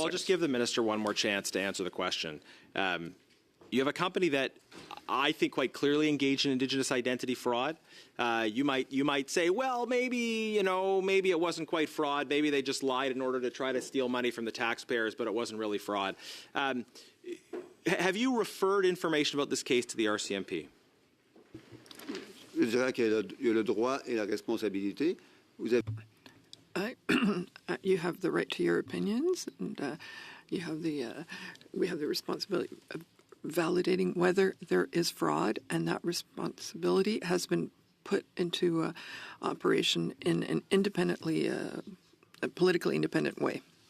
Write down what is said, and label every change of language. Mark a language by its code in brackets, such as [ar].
[en] So I'll just give the minister one more chance to answer the question. You have a company that I think quite clearly engaged in Indigenous identity fraud. You might say, well, maybe it wasn't quite fraud. Maybe they just lied in order to try to steal money from the taxpayers, but it wasn't really fraud. Have you referred information about this case to the RCMP? [fr] Je dirais qu'il y a le droit et la responsabilité. Vous avez... [en] You have the right to your opinions, and you have we have the responsibility of validating whether there is fraud, and that responsibility has been put into operation in an independently, a politically independent way.